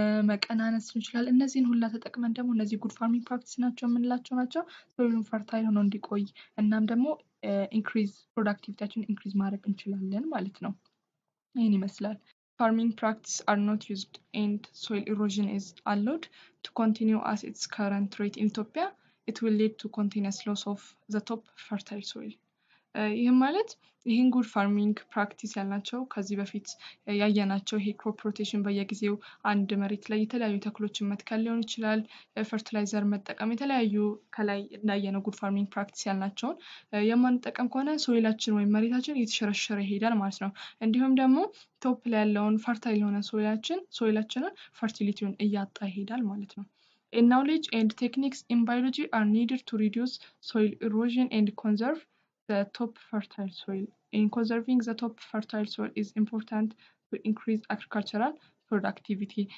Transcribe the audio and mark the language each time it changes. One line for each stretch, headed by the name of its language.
Amharic: መቀናነስ ሊሆን ይችላል። እነዚህን ሁላ ተጠቅመን ደግሞ እነዚህ ጉድ ፋርሚንግ ፕራክቲስ ናቸው የምንላቸው ናቸው። ሶይሉን ፈርታይል ሆኖ እንዲቆይ እናም ደግሞ ኢንክሪዝ ፕሮዳክቲቪቲያችን ኢንክሪዝ ማድረግ እንችላለን ማለት ነው። ይህን ይመስላል።
English: Farming practices are not used and soil erosion is allowed to continue as its current rate in Ethiopia. It will lead to continuous loss of the top fertile soil.
Amharic: ይህም ማለት ይህን ጉድ ፋርሚንግ ፕራክቲስ ያልናቸው ከዚህ በፊት ያየናቸው ይሄ ክሮፕ ሮቴሽን በየጊዜው አንድ መሬት ላይ የተለያዩ ተክሎችን መትከል ሊሆን ይችላል። ፈርቲላይዘር መጠቀም የተለያዩ ከላይ እንዳየነው ጉድ ፋርሚንግ ፕራክቲስ ያልናቸውን የማንጠቀም ከሆነ ሶይላችን ወይም መሬታችን እየተሸረሸረ ይሄዳል ማለት ነው። እንዲሁም ደግሞ ቶፕ ላይ ያለውን ፈርታይል የሆነ ሶይላችንን ፈርቲሊቲውን እያጣ ይሄዳል ማለት ነው።
English: Knowledge and techniques in biology are needed to reduce soil erosion and conserve the top fertile soil. In conserving the top fertile soil is important to increase agricultural productivity.